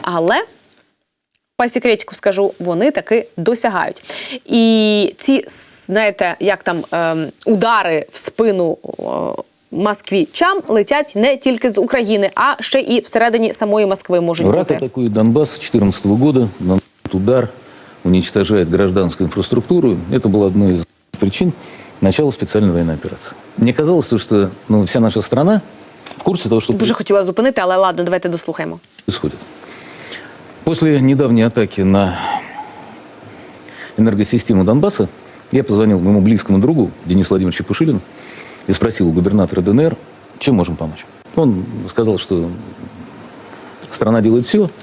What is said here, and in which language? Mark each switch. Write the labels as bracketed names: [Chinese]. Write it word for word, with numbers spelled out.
[Ukrainian] Але, по секретику скажу, вони таки досягають. І ці, знаєте, як там, е, удари в спину е, москвичам летять не тільки з України, а ще і всередині самої Москви можуть бути. Врата атакують Донбасс з двадцять чотирнадцятого года. [Russian] Удар уничтожает гражданскую инфраструктуру. Это была одной из причин начала специальной военной операции. Мне казалось, что ну, вся наша страна в курсе того, что... [Ukrainian] Дуже хотіла зупинити, але ладно, давайте дослухаємо. [Russian] ...происходит. После недавней атаки на энергосистему Донбасса я позвонил моему близкому другу Денису Владимировичу Пушилину и спросил у губернатора ДНР, чем можем помочь. Он сказал, что страна делает все.